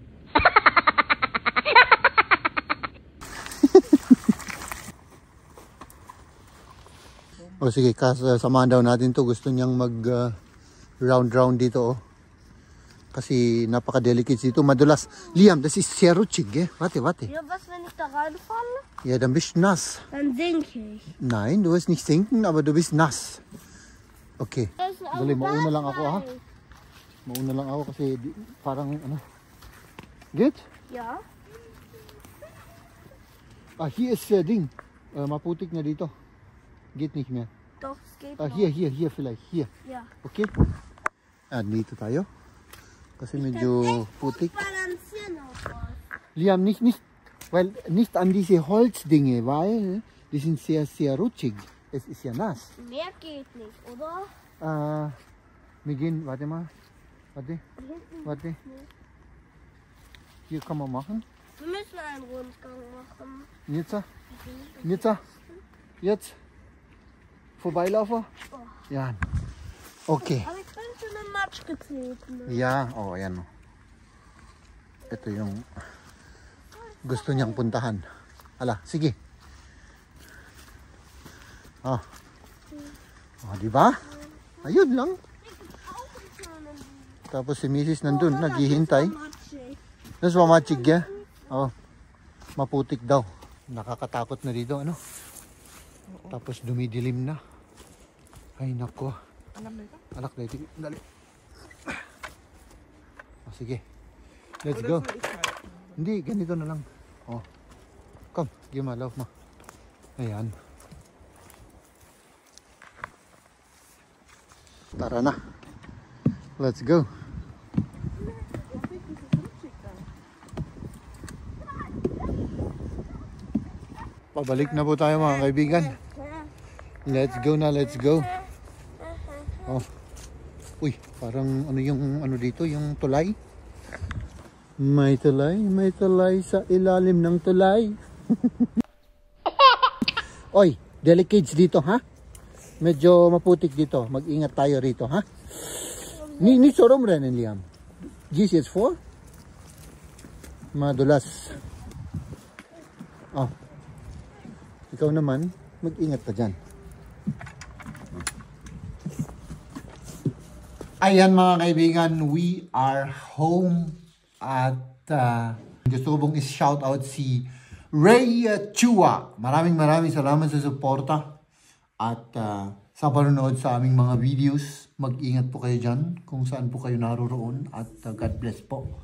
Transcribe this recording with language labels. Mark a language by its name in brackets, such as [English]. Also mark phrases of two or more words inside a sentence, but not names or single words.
[Filipino] O sige, samahan daw natin to. Gusto niyang mag round dito, oh. Kasi napaka-delicate dito. Madulas. Liam, [German] das ist sehr rutschig, eh? Warte. Ja, was, wenn ich da reinfalle? Ja, dann bist du nass. Dann sinke ich. Nein, du wirst nicht sinken, aber du bist nass. [Filipino] Okay. Dali, mauna lang ako, ha? Mauna lang ako kasi parang ano. [German] Geht? Ja. Hier ist Ding. [Filipino] Maputik na dito. [German] Geht nicht mehr. Doch, es geht Hier vielleicht. Hier. Ja. [Filipino] Okay? Dito tayo. Kasi medyo putik. [German] Balancieren auf was. Liam, nicht an diese Holzdinge, weil die sind sehr, sehr rutschig. Es ist ja nass. Mehr geht nicht, oder? Wir gehen, warte mal. Warte. Hier kann man machen. Wir müssen einen Rundgang machen. Jetzt. Vorbeilaufen. Yan. Okay. Aber ich bin schon im Matsch getreten. [English] Yeah. [Filipino] Oh, ayan. Ito yung gusto niyang puntahan. Hala, sige. Oh, di ba? Ayun lang. Tapos si Mrs. nandun, naghihintay. [German] Das war matchig, ya? [Filipino] Oh, maputik daw. Nakakatakot na dito, ano? Tapos dumidilim na. Ay, nako. Anak na ito. Dali. Oh, sige. [English] Let's go. [Filipino] Hindi, ganito na lang. Oh. [English] Come, give my love, [Filipino] ma. Ayan. Tara na. [English] Let's go. [Filipino] Pabalik na po tayo mga kaibigan. [English] Let's go na, let's go. [Filipino] Oh. Uy, parang ano yung ano dito, yung tulay. May tulay sa ilalim ng tulay. Oy, delicates dito, ha? Medyo maputik dito. Mag-ingat tayo rito, ha? Ni sorom rin, Liam. GCS4? Madulas. Oh. Ikaw naman, mag-ingat ka dyan. Ayan mga kaibigan, [English] we are home [Filipino] at gusto ko pong is-shout out si Ray Chua. Maraming salamat sa suporta at sa panonood sa aming mga videos. Mag-ingat po kayo dyan kung saan po kayo naroroon at [English] God bless [Filipino] po.